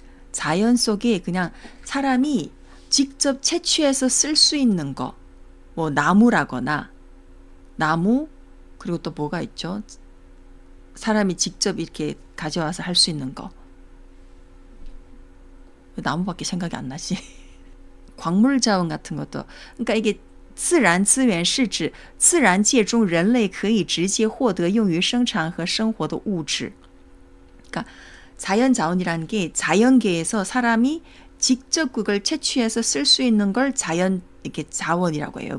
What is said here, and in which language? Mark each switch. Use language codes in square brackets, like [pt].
[ko] 자연 속에 그냥 사람이 직접 채취해서 쓸 수 있는 거, 뭐 나무라거나 나무 그리고 또 뭐가 있죠? 사람이 직접 이렇게 가져와서 할 수 있는 거. 나무밖에 생각이 안 나지. 광물 자원 같은 것도. 그러니까 이게 [zh] 自然资源是指自然界中人类可以直接获得用于生产和生活的物质. [ko] 그러니까 자연 자원이라는 게 자연계에서 사람이 직접 그걸 채취해서 쓸 수 있는 걸 자연 이렇게 자원이라고 해요.